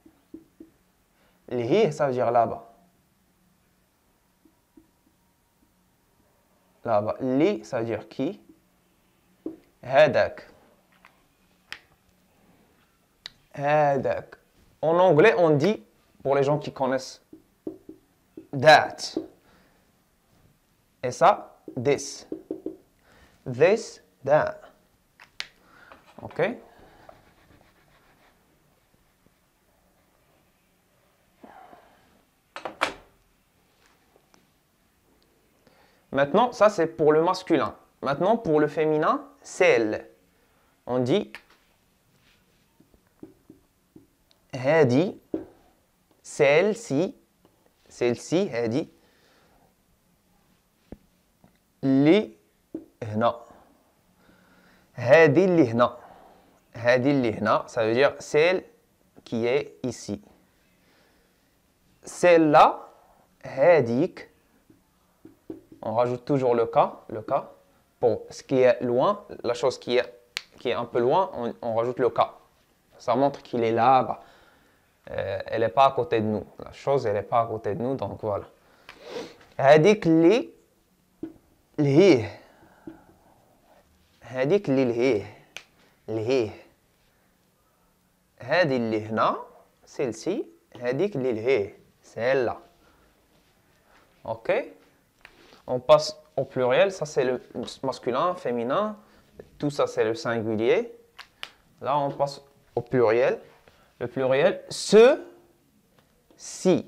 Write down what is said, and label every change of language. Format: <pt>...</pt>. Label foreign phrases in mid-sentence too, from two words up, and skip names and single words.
<fr>Lhi, ça veut dire là-bas. Là-bas. Li, ça veut dire qui. Hadak.</fr> <ar>Hadak.</ar> <fr>En anglais, on dit, pour les gens qui connaissent, that. Et ça,</fr> <en>this. This, that.</en> <fr>OK? Maintenant, ça c'est pour le masculin. Maintenant, pour le féminin, celle. On dit hadi, celle-ci, celle-ci, hadi.</fr> <ar>Li hna. Hadi li hna. Hadi li hna,</ar> <fr>ça veut dire celle qui est ici. Celle-là, hadik. On rajoute toujours le cas. Pour ce qui est loin, la chose qui est un peu loin, on rajoute le cas. Ça montre qu'il est là-bas. Elle n'est pas à côté de nous. La chose, elle n'est pas à côté de nous, donc voilà.</fr> <ar>Hadik li lhi. Hadik li lhi. Lhi. Hadi li hna, celle-ci. Hadik li lhi.</ar> <fr>Celle-là. OK? On passe au pluriel, ça c'est le masculin, féminin, tout ça c'est le singulier. Là on passe au pluriel. Le pluriel, ce, si.</fr>